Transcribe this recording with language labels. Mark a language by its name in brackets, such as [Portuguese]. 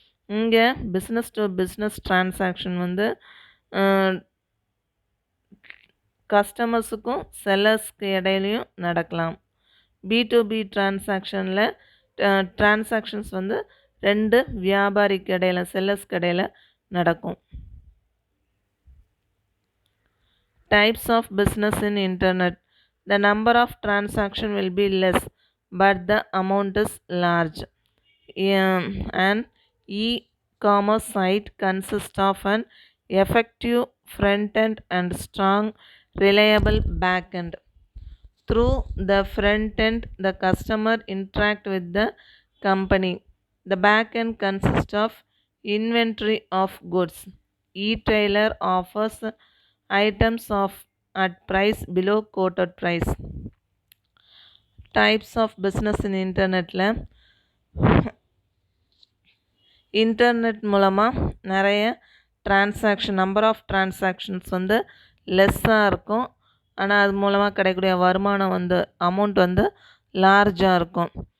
[Tamil] இங்கே business to business transaction வந்து கஸ்டமர்ஸுக்கும் செல்லர்ஸ்க்கு இடையிலையும் நடக்கலாம். B2B டிரான்சாக்ஷனில் டிரான்சாக்ஷன்ஸ் வந்து 2 வியாபாரிக்கு இடையில செல்லர்ஸ்க்கு இடையில நடக்கும். [English] Types of business in internet. The number of transaction will be less, but the amount is large. An e-commerce site consists of an effective front end and strong, reliable back end. Through the front end, the customer interact with the company. The back end consists of inventory of goods. E-tailer offers items at price below quoted price. Types of business in internet [Tamil] ல internet மூலமாக நிறைய transaction number of transactions வந்து லெஸ்ஸாக இருக்கும். ஆனால் அது மூலமாக கிடைக்கக்கூடிய வருமானம் வந்து அமௌண்ட் வந்து லார்ஜாக இருக்கும்.